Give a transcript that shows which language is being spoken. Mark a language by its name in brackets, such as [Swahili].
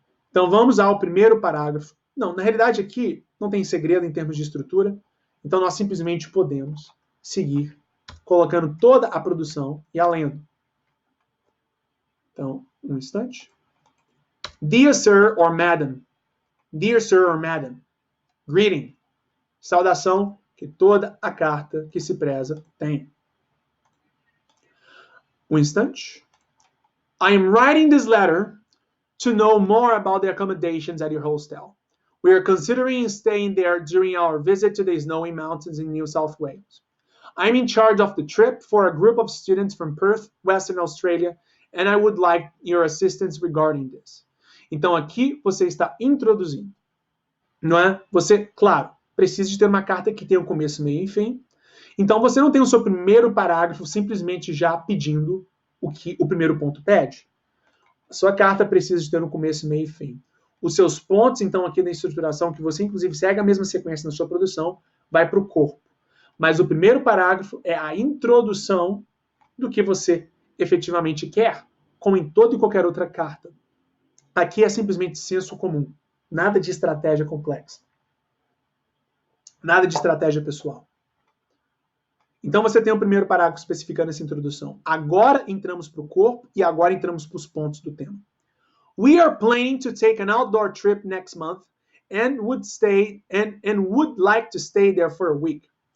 [Portuguese] Então, vamos ao primeiro parágrafo. Não, na realidade aqui não tem segredo em termos de estrutura, então nós simplesmente podemos seguir colocando toda a produção e a lendo. Então, um instante. [English] Dear Sir or Madam. Dear Sir or Madam. Greeting. [Portuguese] Saudação que toda a carta que se preza tem. Um instante. [English] I am writing this letter to know more about the accommodations at your hostel. We are considering staying there during our visit to the snowy mountains in New South Wales. I'm in charge of the trip for a group of students from Perth, Western Australia, and I would like your assistance regarding this. [Portuguese] Então aqui você está introduzindo, não é? Você, claro, precisa de ter uma carta que tenha um começo, meio e fim. Então, você não tem o seu primeiro parágrafo simplesmente já pedindo o que o primeiro ponto pede. A sua carta precisa de ter um começo, meio e fim. Os seus pontos, então, aqui na estruturação, que você, inclusive, segue a mesma sequência na sua produção, vai para o corpo. Mas o primeiro parágrafo é a introdução do que você efetivamente quer, como em toda e qualquer outra carta. Aqui é simplesmente senso comum. Nada de estratégia complexa. Nada de estratégia pessoal. Então você tem o primeiro parágrafo especificando essa introdução. Agora entramos para o corpo e agora entramos para os pontos do tema. [English] We are planning to take an outdoor trip next month and would like to stay there for a week.